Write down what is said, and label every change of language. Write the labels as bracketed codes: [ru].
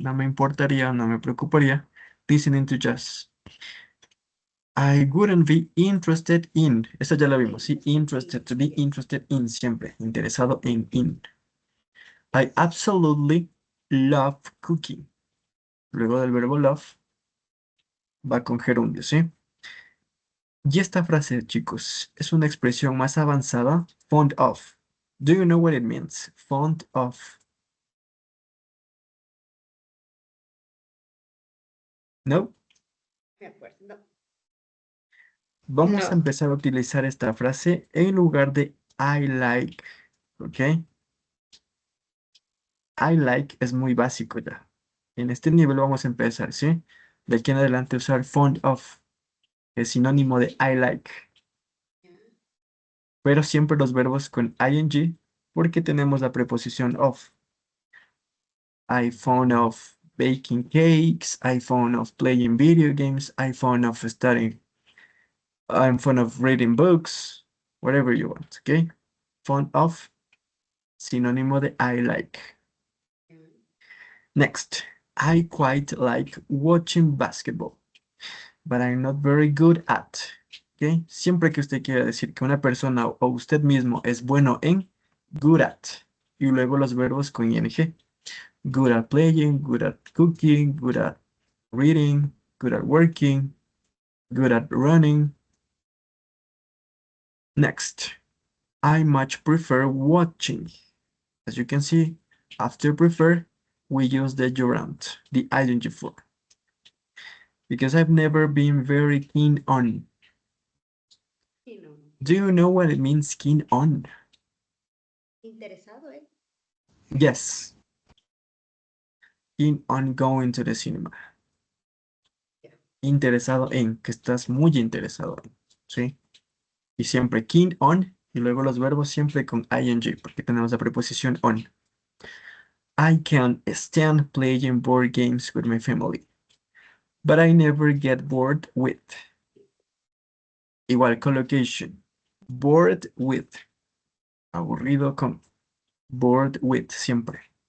[es] No me importaría, no me preocuparía. [en] Listening to jazz. I wouldn't be interested in. [es] Esa ya la vimos, sí. [en] Interested, to be interested in, [es] siempre. Interesado en, [en] in. I absolutely love cooking. [es] Luego del verbo love, va con gerundio, ¿sí? Y esta frase, chicos, es una expresión más avanzada. Fond of. Do you know what it means? Fond of. No. Me acuerdo. No. Vamos a No. empezar a utilizar esta frase en lugar de I like, ¿ok? I like es muy básico ya. En este nivel vamos a empezar, ¿sí? De aquí en adelante usar fond of, es sinónimo de I like, [en] Yeah. [es] pero siempre los verbos con ing porque tenemos la preposición of. [en] I fond of baking cakes, I fond of playing video games, I fond of studying, I'm fond of reading books, whatever you want, ¿ok? [es] Fond of, sinónimo de I like. [en] Yeah. Next, I quite like watching basketball, but I'm not very good at. ¿Ok? [es] Siempre que usted quiera decir que una persona o usted mismo es bueno en, good at. Y luego los verbos con ing. [en] Good at playing, good at cooking, good at reading, good at working, good at running. Next, I much prefer watching. As you can see, after prefer, we use the gerund, the ing form. Because I've never been very keen on. [es] Sí, no. [en] Do you know what it means keen on? [es] Interesado, ¿eh? [en] Yes. Keen on going to the cinema. Yeah. [es] Interesado en, que estás muy interesado en, ¿sí? Y siempre keen on, y luego los verbos siempre con ing, porque tenemos la preposición on. [en] I can stand playing board games with my family, but I never get bored with. [es] Igual collocation. Bored with. Aburrido con. [en] Bored with, siempre.